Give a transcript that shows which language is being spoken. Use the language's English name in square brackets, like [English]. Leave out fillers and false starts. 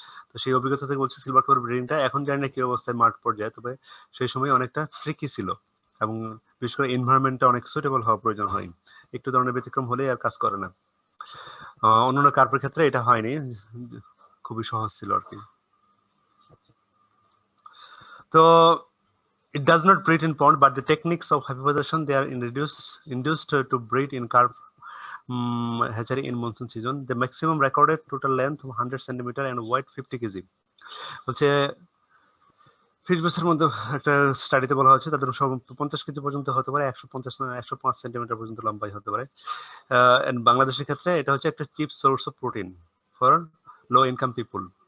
[Bangla] তো সেই অভিজ্ঞতা থেকে বলছি সিলভার কাপের ব্রিডিংটা এখন জানি না কি অবস্থায় মাঠ পর্যায়ে, তবে সেই সময় অনেকটা ট্রিকি ছিল, এবং বিশেষ করে এনভায়রনমেন্টটা অনেক সুইটেবল হওয়া প্রয়োজন হয়। একটু ধরনের ব্যতিক্রম হলেই আর কাজ করে না। অন্যান্য কার্পের ক্ষেত্রে এটা হয়নি, খুবই সহজ ছিল আর কি। [English] তো it does not breed in pond, but the techniques of hybridization they are induced to breed in carp hatchery in monsoon season. The maximum recorded total length 100 cm and weight 50 kg. [Bangla] বলছে fish বেসের মধ্যে একটা স্টাডিতে বলা হচ্ছে তাদের সব 50 KG পর্যন্ত হতে পারে, 150 না 105 সেন্টিমিটার পর্যন্ত লম্বাই হতে পারে। [English] and [Bangla] বাংলাদেশের ক্ষেত্রে এটা হচ্ছে একটা [English] Cheap source of protein for low income people.